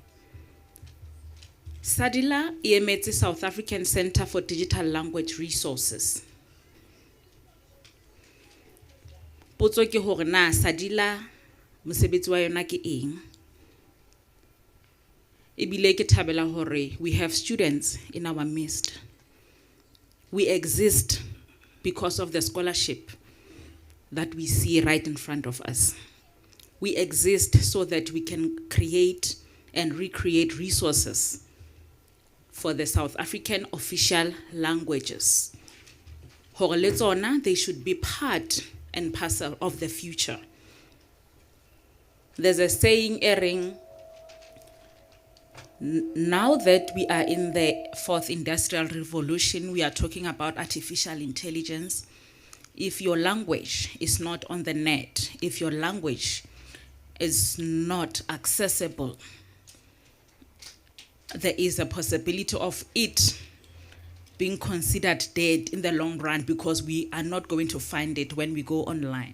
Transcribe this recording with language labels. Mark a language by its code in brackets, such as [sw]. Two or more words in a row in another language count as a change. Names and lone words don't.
[st] SADiLaR e emetse [en] South African Centre for Digital Language Resources. [st] Potso ke hore na SADiLaR mosebetsi wa yona ke eng? Ebile ke thabela hore [en] we have students in our midst. We exist because of the scholarship that we see right in front of us. We exist so that we can create and recreate resources for the South African official languages. [st] Hore le tsona, [en] they should be part and parcel of the future. There's a saying erring, now that we are in the 4th industrial revolution, we are talking about artificial intelligence. If your language is not on the net, if your language is not accessible, there is a possibility of it being considered dead in the long run because we are not going to find it when we go online.